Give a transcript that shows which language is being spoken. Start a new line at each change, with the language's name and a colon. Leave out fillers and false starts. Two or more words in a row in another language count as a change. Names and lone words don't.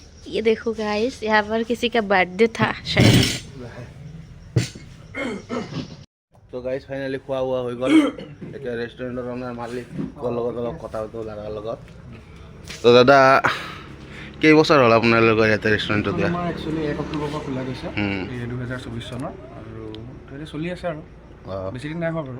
Hindi: ये देखो गाइस यहाँ पर किसी का बर्थडे था शायद
Assamese: তো গাইজ ফাইনেলি খোৱা বোৱা হৈ গ'ল এতিয়া ৰেষ্টুৰেণ্টৰ আপোনাৰ মালিকৰ লগত অলপ কথা পাতোঁ দাদাৰ লগত তো দাদা কেইবছৰ হ'ল আপোনালোকৰ ইয়াতে ৰেষ্টুৰেণ্টত দিয়া আমাৰ একচুৱেলি 1 অক্টোবৰৰ পৰা খোলা গৈছে 2024 চনৰ আৰু এতিয়া চলি আছে আৰু বেছি দিন নাই হোৱা বাৰু